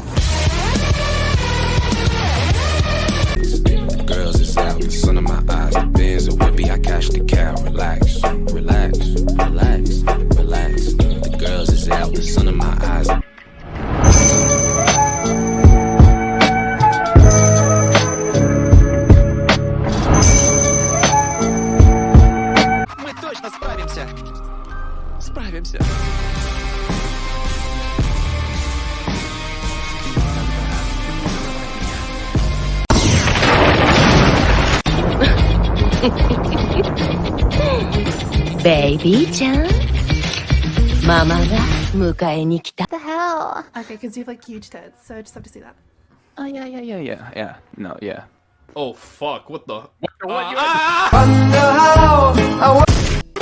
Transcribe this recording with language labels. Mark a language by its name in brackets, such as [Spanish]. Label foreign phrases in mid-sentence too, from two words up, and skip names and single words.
[English] Girls is out in the sun of my eyes. The Benz a whippy, I cash the cow. Relax, relax, relax, relax. The girls is out in the sun of my eyes. [Russian] Мы точно справимся. Справимся. [Japanese] Baby ちゃん、ママが迎えに来た。 [English] The hell? Okay, because you have like huge tits, so I just have to see that. Oh yeah. No, yeah. Oh fuck, what the? What?